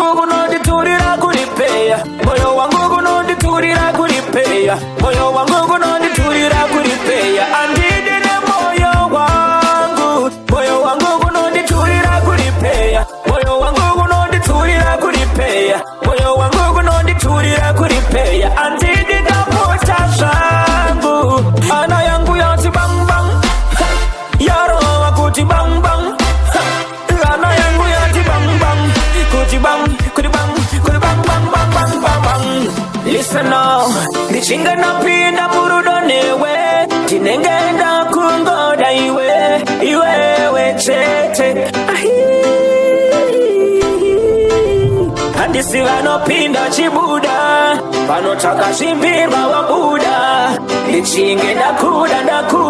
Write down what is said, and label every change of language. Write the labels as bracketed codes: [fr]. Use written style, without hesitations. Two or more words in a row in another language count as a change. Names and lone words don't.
[sn] kunonditurira kuripeya moyo wangu kunonditurira kuripeya moyo wangu kunonditurira kuripeya andidine moyo wangu kunonditurira kuripeya moyo wangu kunonditurira kuripeya moyo wangu kunonditurira kuripeya andidine mota zvangu ana yangu yati bang bang yarowa kuti bang bang ana yangu yati bang bang kuti bang kuti bang kuti bang bang bang bang bang bang. [en] Listen now, [sn] ndichinga napinda murudo newe tinengenda kungoda iwewe chete handisi vanopinda chibuda vanotaka zvimbirwa wabuda ndichinge ndakuda